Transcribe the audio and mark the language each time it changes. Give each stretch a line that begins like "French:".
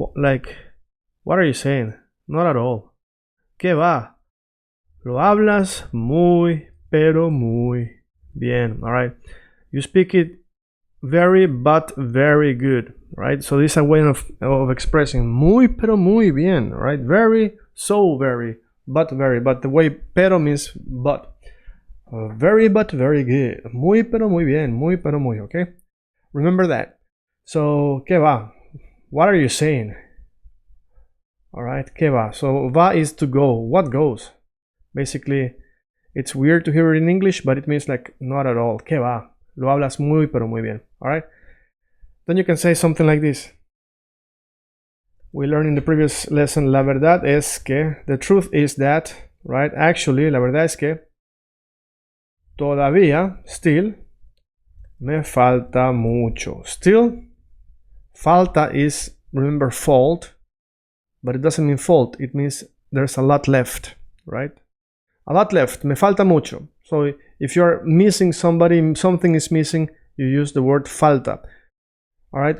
English: Like, what are you saying? Not at all.
Spanish: ¿Qué va? Lo hablas muy, pero muy bien.
English: All right. You speak it very but very good, right? So this is a way of expressing
Spanish: muy pero muy bien,
English: right? Very, so very, but very. But the way pero means but. Very but very good.
Spanish: Muy pero muy bien. Muy pero muy,
English: okay? Remember that. So,
Spanish: ¿qué va?
English: What are you saying? All right, ¿qué va? So, va is to go. What goes? Basically, it's weird to hear it in English, but it means like not at all.
Spanish: ¿Qué va? Lo hablas muy pero muy bien.
English: All right? Then you can say something like this. We learned in the previous lesson,
Spanish: la verdad es que,
English: the truth is that, right? Actually,
Spanish: la verdad es que todavía,
English: still,
Spanish: me falta mucho.
English: Still, falta is, remember, fault, but it doesn't mean fault. It means there's a lot left, right? A lot left.
Spanish: Me falta mucho.
English: So if you're missing somebody, something is missing, you use the word falta, all right?